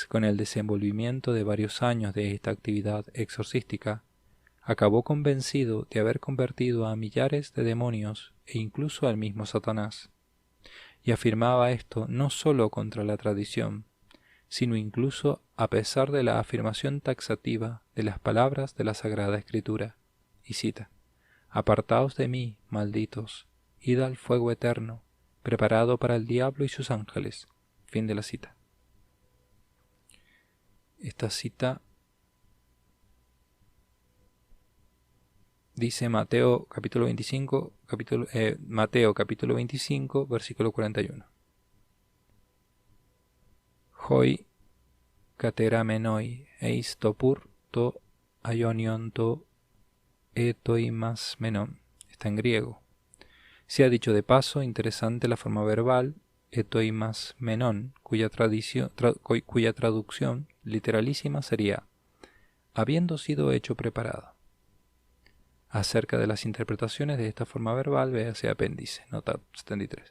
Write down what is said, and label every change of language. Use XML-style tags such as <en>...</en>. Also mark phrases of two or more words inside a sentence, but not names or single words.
<es>con el desenvolvimiento de varios años de esta actividad exorcística, acabó convencido de haber convertido a millares de demonios e incluso al mismo Satanás, y afirmaba esto no sólo contra la tradición, sino incluso a pesar de la afirmación taxativa de las palabras de la Sagrada Escritura, y cita: apartaos de mí, malditos, id al fuego eterno, preparado para el diablo y sus ángeles. Fin de la cita. Esta cita dice Mateo capítulo 25, versículo 41.</es> <el>οἱ κατηραμένοι εἰς τὸ πῦρ τὸ αἰώνιον τὸ ἡτοιμασμένον.</el> <es>Está en griego. Se ha dicho de paso, interesante la forma verbal,</es> <el>ἡτοιμασμένον,</el> <es>cuya traducción literalísima sería habiendo sido hecho preparado. Acerca de las interpretaciones de esta forma verbal, véase apéndice, nota 73.</es>